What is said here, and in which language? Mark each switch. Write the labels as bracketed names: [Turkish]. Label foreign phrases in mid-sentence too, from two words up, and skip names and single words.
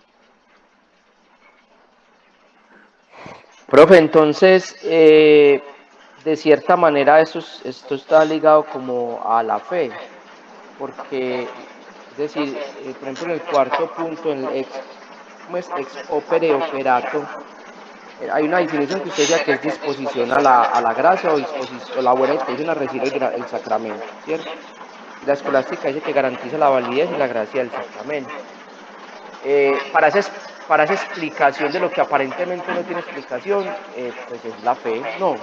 [Spanish] profe, entonces, de cierta manera esto está ligado como a la fe, porque, es decir, por ejemplo, en el cuarto punto, en el ¿cómo es? [Latin] Ex opere operato, [Spanish] hay una definición que usted decía que es disposición a la gracia o la buena disposición a recibir el sacramento, ¿cierto? Y la escolástica dice que garantiza la validez y la gracia del sacramento. Para esa explicación de lo que aparentemente no tiene explicación, pues es la fe, no.